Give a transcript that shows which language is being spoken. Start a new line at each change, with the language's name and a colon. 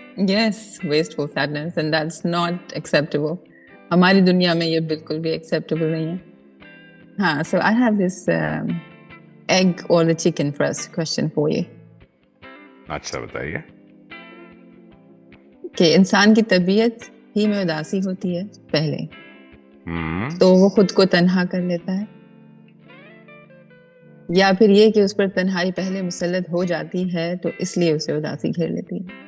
English: Yes wasteful sadness and that's not acceptable.
Hindi: हमारी दुनिया में ये बिल्कुल भी एक्सेप्टेबल नहीं है।
English: हाँ, so I have this egg or the chicken first question for you.
Hindi: अच्छा, बताइए। कि इंसान की तबीयत ही में उदासी होती है पहले, हम्म। तो वो खुद को तन्हा कर लेता है, या फिर ये कि उस पर तन्हाई पहले मुसल्लत हो जाती है तो इसलिए उसे उदासी घेर लेती है।